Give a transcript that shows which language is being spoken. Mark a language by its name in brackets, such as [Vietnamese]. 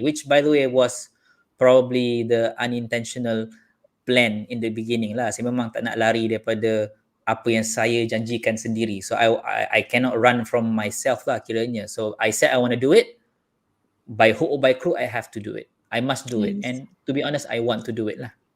[English] Which by the way was probably the unintentional plan in the beginning lah. [Malay] Saya memang tak nak lari daripada apa yang saya janjikan sendiri. [English] So I cannot run from myself lah kiranya. So I said I want to do it. By hook or by crook, I have to do it. I must do it. Yes. And to be honest, I want to do it lah.